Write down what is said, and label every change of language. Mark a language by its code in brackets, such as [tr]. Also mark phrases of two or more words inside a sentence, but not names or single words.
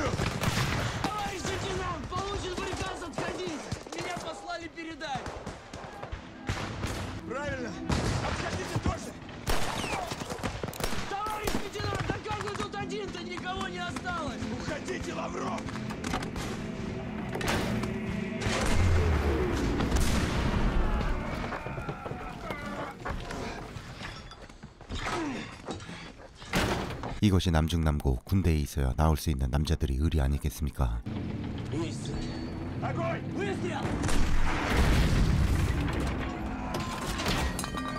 [ru] Товарищ лейтенант, получен приказ отходить! Меня послали передать! Правильно! Отходите тоже! Товарищ лейтенант, да как вы тут один-то? Никого не осталось! Уходите, Лавров! [ko] 이것이 남중남고 군대에 있어야 나올 수 있는 남자들이 의리 아니겠습니까? [ru] Огонь! Выстрел!